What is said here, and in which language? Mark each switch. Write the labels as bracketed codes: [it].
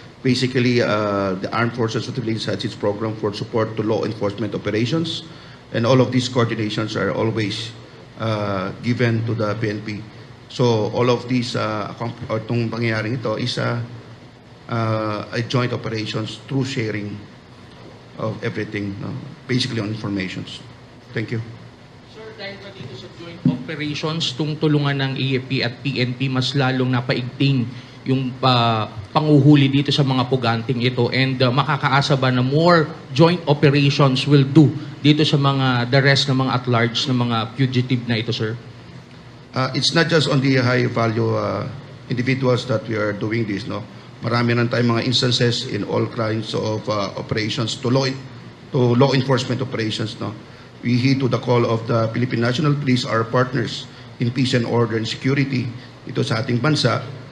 [en] Basically, the Armed Forces of the Philippines has its program for support to law enforcement operations, and all of these coordinations are always given to the PNP. So, all of these, [tl] itong pangyayaring ito [en] is a joint operations through sharing of everything, basically on informations. Thank you. [tl] Sir, dahil pa dito sa joint operations, tung tulungan ng AFP at PNP, mas lalong napaigting yung panguhuli dito sa mga puganting ito, and makakaasa ba na [en] more joint operations will do [tl] dito sa mga the rest ng mga at-large ng mga fugitive na ito, sir? [en] It's not just on the high-value individuals that we are doing this, no? [tl] Marami na tayong mga [en] instances in all kinds of operations to law enforcement operations, no? We heed to the call of the Philippine National Police, our partners in peace and order and security [tl] ito sa ating bansa.